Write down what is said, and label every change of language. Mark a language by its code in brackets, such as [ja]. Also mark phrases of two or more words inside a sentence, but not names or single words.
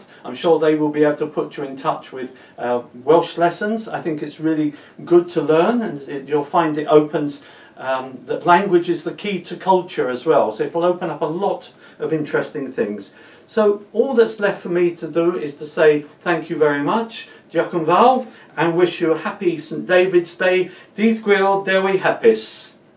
[en] I'm sure they will be able to put you in touch with Welsh lessons. I think it's really good to learn, and you'll find it opens that language is the key to culture as well, so it'll open up a lot of interesting things. So all that's left for me to do is to say thank you very much, [cy] diolch yn fawr, [en] and wish you a happy St David's Day. [cy] Dydd, Gwyl, Dewi, Hapus.